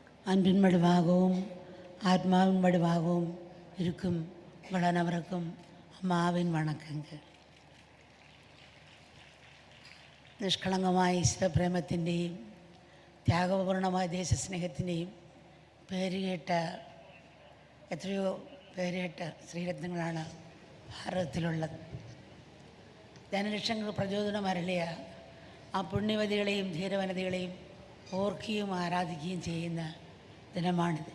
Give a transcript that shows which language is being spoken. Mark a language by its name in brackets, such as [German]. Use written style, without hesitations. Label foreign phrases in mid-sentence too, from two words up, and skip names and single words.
[Tamil] அன்பின் வடிவாகவும் ஆத்மாவின் வடிவாகவும் இருக்கும் உங்கள் அனைவருக்கும் அம்மாவின் வணக்கங்கள். [Malayalam] നിഷ്കളങ്കമായ ഈശ്വരപ്രേമത്തിൻ്റെയും ത്യാഗപൂർണമായ ദേശസ്നേഹത്തിൻ്റെയും പേരുകേട്ട എത്രയോ പേരുകേട്ട ശ്രീരത്നങ്ങളാണ് ഭാരതത്തിലുള്ളത്. ജനലക്ഷങ്ങൾക്ക് പ്രചോദനം അരളിയ ആ പുണ്യവതികളെയും ധീരവനിതകളെയും ഓർക്കുകയും ആരാധിക്കുകയും ചെയ്യുന്ന ദിനമാണിത്.